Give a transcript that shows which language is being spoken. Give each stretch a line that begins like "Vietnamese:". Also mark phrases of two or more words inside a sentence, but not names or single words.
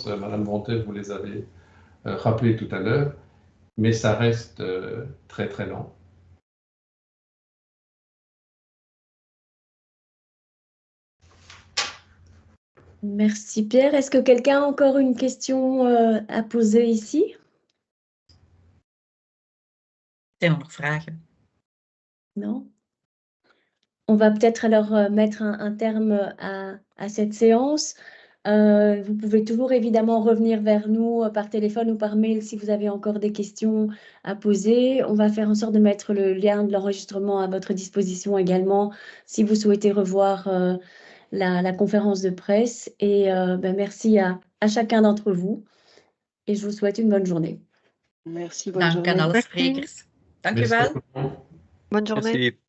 French: Madame Bontel, vous les avez rappelés tout à l'heure, mais ça reste très, très lent. Merci Pierre. Est-ce que quelqu'un a encore une question à poser ici?
Dutch: Zijn er nog vragen?
French: Non? On va peut-être alors mettre un terme à cette séance. Vous pouvez toujours évidemment revenir vers nous par téléphone ou par mail si vous avez encore des questions à poser. On va faire en sorte de mettre le lien de l'enregistrement à votre disposition également si vous souhaitez revoir la conférence de presse. Et merci à chacun d'entre vous et je vous souhaite une bonne journée. Merci, bonne
Dutch: Dank aan
French: journée.
Dutch: alle sprekers. Dank u wel.
French: Merci. Bonne journée. Merci.